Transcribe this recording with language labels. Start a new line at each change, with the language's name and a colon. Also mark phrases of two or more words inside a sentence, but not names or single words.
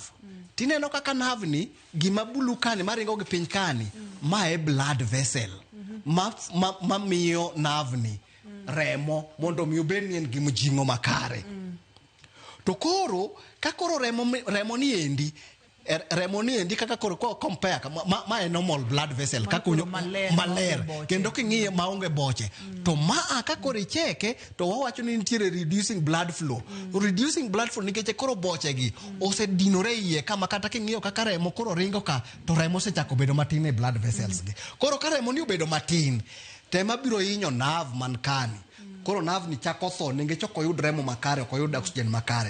Luo (Kenya and Tanzania): Tineno kaka nerve ni gima bulu kani maringo gi piny kani ma e
English: blood vessel
Luo (Kenya and Tanzania): ma miyo nerve ni remo mondo mi obed ni en gima jingo makare. To koro ka koro remo ni endi kaka koro compare ma e
English: normal blood vessel
Luo (Kenya and Tanzania): kakunyo maler kendo king'iye maonge boche to ka koro icheke to wawacho ni nitiere
English: reducing blood flow
Luo (Kenya and Tanzania): nikech koro boche gi osedinore iye kama kata king'iyo kaka remo koro ringo ka to remo osechako bedo matin e
English: blood vessels
Luo (Kenya and Tanzania): gi. Koro ka remo ni obedo matin tema biro hinyo nerve man kani. Koro nerve ni chako tho nikech ok oyud remo makare, ok oyud oxygen makare.